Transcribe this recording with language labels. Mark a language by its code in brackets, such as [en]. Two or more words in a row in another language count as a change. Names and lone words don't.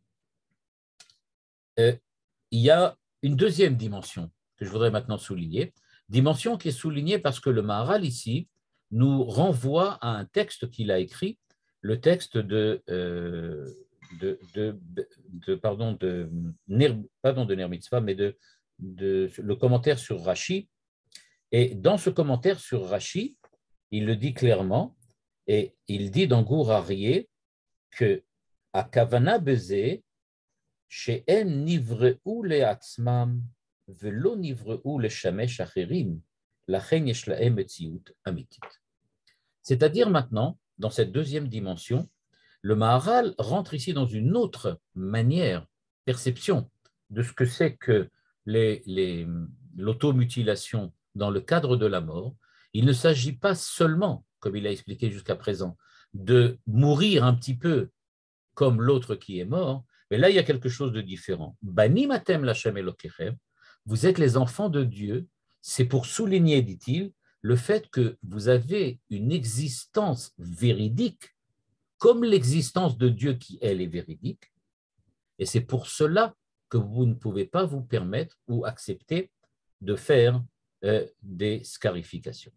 [fr] Il y a une deuxième dimension que je voudrais maintenant souligner, dimension qui est soulignée parce que le Maharal ici nous renvoie à un texte qu'il a écrit, le texte de Ner Mitzvah, mais le commentaire sur Rashi. Et dans ce commentaire sur Rashi, il le dit clairement, et il dit dans Gour Aryeh que à [he] כוונה בזה שאין נבראו לעצמם ולא נבראו לשמש אחרים לכן יש להם מציאות אמיתית. [fr] C'est-à-dire maintenant, dans cette deuxième dimension, le Maharal rentre ici dans une autre manière, perception de ce que c'est que l'automutilation dans le cadre de la mort. Il ne s'agit pas seulement, comme il a expliqué jusqu'à présent, de mourir un petit peu comme l'autre qui est mort, mais là, il y a quelque chose de différent. [he] בנים אתם לכם אלוקיכם, [fr] vous êtes les enfants de Dieu, c'est pour souligner, dit-il, le fait que vous avez une existence véridique comme l'existence de Dieu qui, elle, est véridique. Et c'est pour cela que vous ne pouvez pas vous permettre ou accepter de faire des scarifications.